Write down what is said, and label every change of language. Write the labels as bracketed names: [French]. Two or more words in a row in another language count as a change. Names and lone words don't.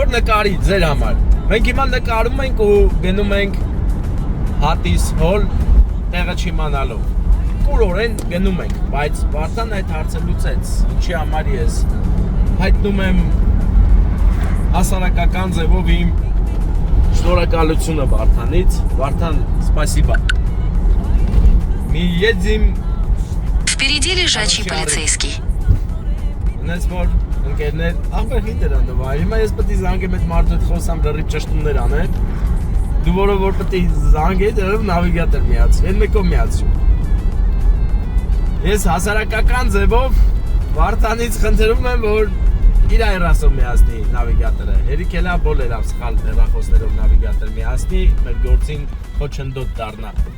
[Armenian] նկարի ձեր համար։ Մենք հիմա նկարում ենք ու գնում ենք հատիս հոլ տեղը չիմանալով։ Կուրորեն գնում ենք, բայց Վարդան այդ հարցը լուծեց, ինչի համար ես հայտնում եմ հասարակական ձևով իմ շնորհակալությունը Վարդանից։ Վարդան, [Russian] спасибо. Мы едем Впереди лежачий полицейский. [Armenian] Ունես որ ընկերներ, ախպեր խիտ էր անդվա, հիմա ես պետք է զանգեմ այդ մարդու հետ խոսամ լրիվ ճշտումներ անեմ, դու որը որ պետք է զանգեի դրով նավիգատոր միացի, են մեկով միացի։ Ես հասարակական ձևով Վարդանից խնդրում եմ, որ իր այրասով միացնի նավիգատորը, հերիք էլա բոլ էլավ սխալ տեղախոսներով նավիգատոր միացնի, մեր գործին խոչընդոտ դառնա։